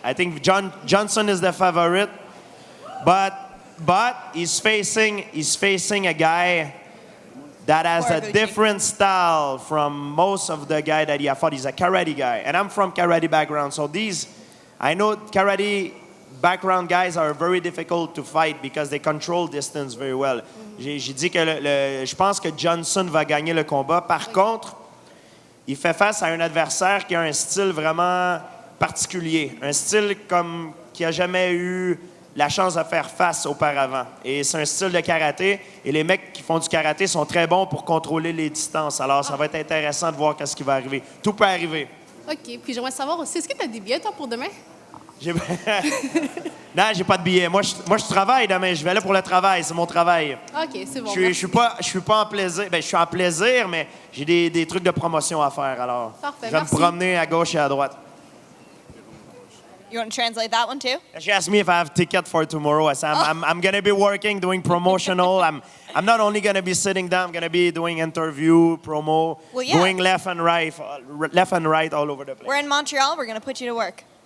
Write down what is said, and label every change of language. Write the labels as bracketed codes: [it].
[en] I think Johnson is the favorite, but he's facing a guy that has a different style from most of the guy that he fought. He's a karate guy, and I'm from karate background, so I know karate background guys are very difficult to fight because they control distance very well. [fr] J'ai dit que je pense que Johnson va gagner le combat. Par contre, il fait face à un adversaire qui a un style vraiment particulier, un style comme qui a jamais eu la chance de faire face auparavant. Et c'est un style de karaté. Et les mecs qui font du karaté sont très bons pour contrôler les distances. Alors, ça va être intéressant de voir ce qui va arriver. Tout peut arriver. OK. Puis j'aimerais savoir aussi, est-ce que tu as des billets, toi, pour demain? Non, j'ai pas de billets. Moi, je travaille demain. Je vais là pour le travail. C'est mon travail. OK, c'est bon. Je suis pas en plaisir. Ben, je suis en plaisir, mais j'ai des trucs de promotion à faire. Alors, Parfait, je vais me promener à gauche et à droite. [en] You want to translate that one too? She asked me if I have ticket for tomorrow. I said, I'm going to be working, doing promotional. I'm not only going to be sitting down, I'm going to be doing interview, promo, going left and right all over the place. We're in Montreal. We're going to put you to work.